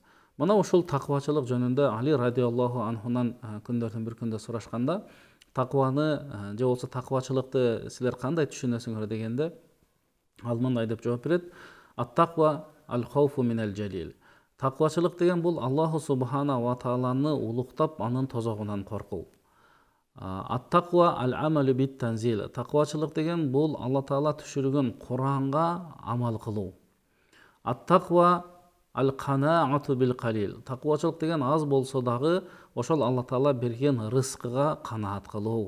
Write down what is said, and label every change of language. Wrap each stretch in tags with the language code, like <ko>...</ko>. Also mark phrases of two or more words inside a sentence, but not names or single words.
<ky>Мына ушул таквачылык жөнүндө Али</ky> <ar>رضي الله عنه</ar> <ky>күндөрдүн бир күндө сурашканда, такваны же болбосо таквачылыкты силер кандай түшүнөсүңөр дегенде, ал мындай деп жооп берет:</ky> <ar>"التقوى الخوف من الجليل".</ar> <ky>Таквачылык деген бул Аллаху</ky> <ar>سبحانه وتعالى</ar> <ky>улуктап, анын тозогунан коркуу.</ky> <ar>التقوى العمل بالتنزيل.</ar> <ky>Таквачылык деген бул Алла таала түшүргөн Куранга амал кылуу.</ky> <ar>التقوى القناعة بالقليل.</ar> <ky>Таквачылык деген аз болсо дагы ошол Алла таала берген рызкыга канаат кылуу.</ky>